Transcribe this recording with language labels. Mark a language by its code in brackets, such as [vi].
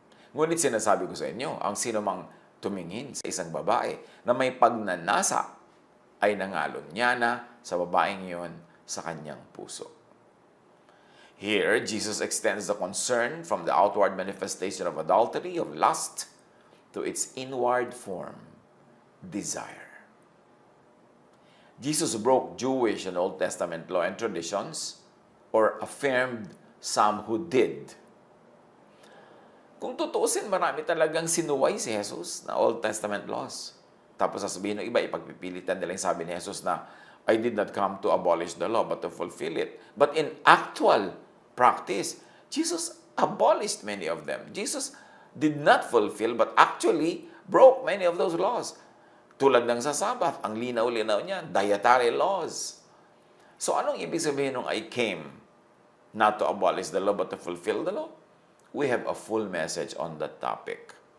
[tl] Ngunit sinasabi ko sa inyo, ang sino mang tumingin sa isang babae na may pagnanasa ay nangalon niya na sa babaeng iyon sa kanyang puso. [en] Here, Jesus extends the concern from the outward manifestation of adultery, of lust, to its inward form, desire. Jesus broke Jewish and Old Testament law and traditions, or affirmed some who did. [tl] Kung tutuusin, marami talagang sinuway si Jesus na Old Testament laws. Tapos sasabihin ng iba, ipagpipilitan nila yung sabi ni Jesus na, [en] I did not come to abolish the law, but to fulfill it. But in actual practice, Jesus abolished many of them. Jesus did not fulfill, but actually broke many of those laws. [tl] Tulad ng sa Sabbath, ang linaw-linaw niya, dietary laws. [en] So [tl] anong ibig sabihin ng [en] I came not to abolish the law but to fulfill the law? We have a full message on that topic.